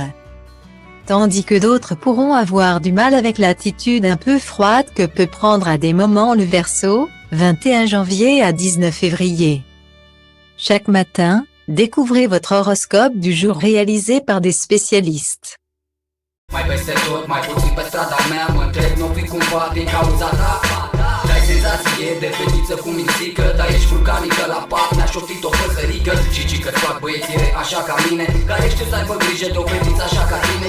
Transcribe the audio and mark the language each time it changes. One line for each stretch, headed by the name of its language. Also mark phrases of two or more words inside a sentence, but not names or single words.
French: Tandis que d'autres pourront avoir du mal avec l'attitude un peu froide que peut prendre à des moments le Verseau, 21 janvier à 19 février. Chaque matin, découvrez votre horoscope du jour réalisé par des spécialistes.
Romanian: Mai peste tot, mai puțin pe strada mea mă întreb, n-o fi cumva din cauza ta. Dai senzație de fetiță cu mințică, dar ești vulcanică la pat, mi-a șoptit o păsărică. Și că-ți fac băieții așa ca mine, care știu să aibă grijă de o fetiță așa ca tine.